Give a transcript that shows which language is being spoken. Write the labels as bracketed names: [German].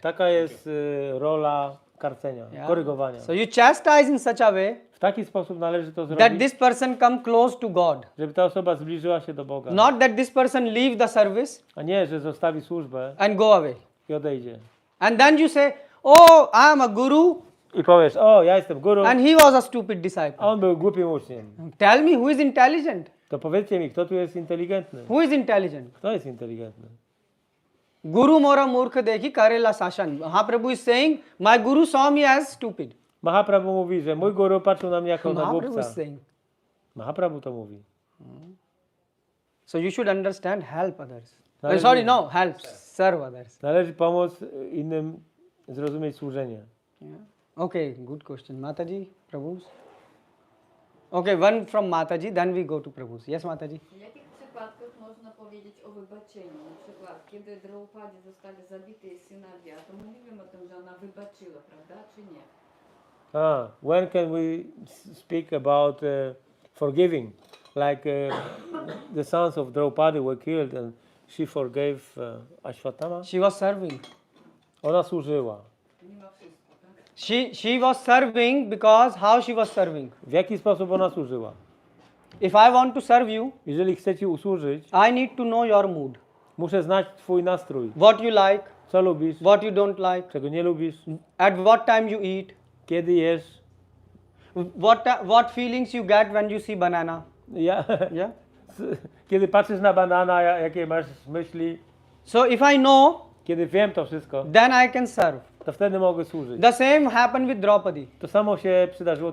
[Polish] Taka jest rola karcenia, korygowania. [English] So you chastise in such a way [Polish] W taki sposób należy to [English] that [Polish] zrobić, [English] this person come close to God. [Polish] żeby ta osoba zbliżyła się do Boga. [English] Not that this person leave the service [Polish] A nie, że zostawi służbę [English] and go away. [Polish] i odejdzie. [English] And then you say, oh, I am a guru [Polish] I powiesz, o, ja jestem guru, [English] and he was a stupid disciple. [Polish] a on był głupim uczniem. [English] Tell me who is intelligent. [Polish] To powiedzcie mi, kto tu jest inteligentny? [English] Who is intelligent? [Polish] Kto jest inteligentny? [Bangla] Guru mora murkha dekhi karela sashan. [English] Mahaprabhu is saying, my guru saw me as stupid. [Polish] Mahaprabhu mówi, że mój guru patrzył na mnie jako na [English] Mahaprabhu [Polish] głupca. [English] is saying. [Polish] Mahaprabhu to mówi. [English] So you should understand, help others. [Polish] Należy- [English] Help, serve others. [Polish] Należy pomóc innym zrozumieć służenie. [English] Yeah. Okay, good question. Mataji, Prabhu's. Okay, one from Mataji, then we go to Prabhu's. Yes, Mataji. [Polish] W jakich przypadkach można powiedzieć o wybaczeniu? Na przykład, kiedy Draupadzi zostali zabite synowie, to mówimy o tym, że ona wybaczyła, prawda, czy nie? [English] When can we speak about forgiving? like the sons of Draupadi were killed and she forgave Ashwatthama. She was serving. [Polish] Ona służyła. [English] She was serving because how she was serving? [Polish] W jaki sposób ona służyła? [English] If I want to serve you, [Polish] jeżeli chcę ci usłużyć, [English] I need to know your mood. [Polish] Muszę znać twój nastrój. [English] What you like? [Polish] Co lubisz? [English] What you don't like? [Polish] Czego nie lubisz? [English] At what time you eat? [Polish] Kiedy jesz? [English] What feelings you get when you see banana? Yeah. [Polish] Kiedy patrzysz na banana, jakie masz myśli? [English] So if I know, [Polish] kiedy wiem to wszystko, [English] then I can serve. [Polish] To wtedy mogę służyć. [English] The same happened with Draupadi. [Polish] To samo się przydarzyło